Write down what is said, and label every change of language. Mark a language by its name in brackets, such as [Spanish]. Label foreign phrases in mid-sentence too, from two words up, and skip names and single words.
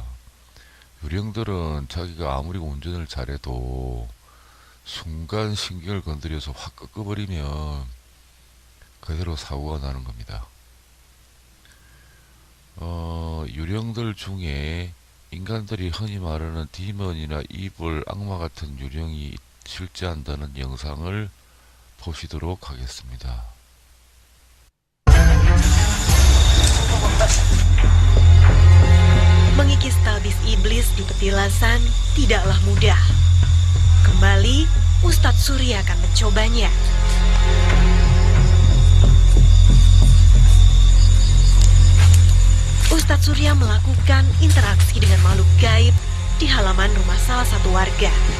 [Korean] 유령들은 자기가 아무리 운전을 잘해도 순간 신경을 건드려서 확 꺾어버리면 그대로 사고가 나는 겁니다. 유령들 중에 인간들이 흔히 말하는 디먼이나 이블, 악마 같은 유령이 실제한다는 영상을 보시도록 하겠습니다. [Indonesian] Mengikis talbis iblis di petilasan tidaklah mudah. Kembali, Ustadz Surya akan mencobanya. Ustadz Surya melakukan interaksi dengan makhluk gaib di halaman rumah salah satu warga.